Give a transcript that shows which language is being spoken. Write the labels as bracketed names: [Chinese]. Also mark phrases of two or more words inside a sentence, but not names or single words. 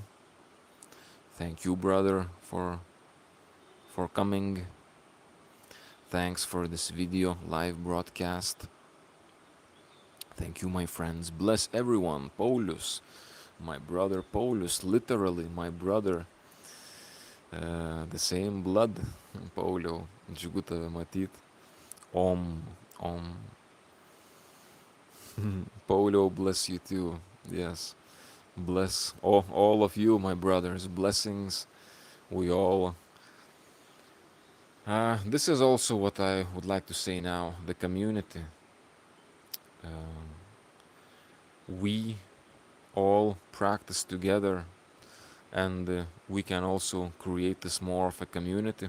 [English] Thank you, brother, for coming. Thanks for this video live broadcast. Thank you, my friends. Bless everyone. Paulus, my brother Paulus, literally my brother. The same blood. [Lithuanian] Pauliau, džiugu tave matyt. Om, om. Pauliau, [English] bless you too. Yes. Bless all of you, my brothers. Blessings. We all... this is also what I would like to say now. The community. We all practice together, and we can also create this more of a community.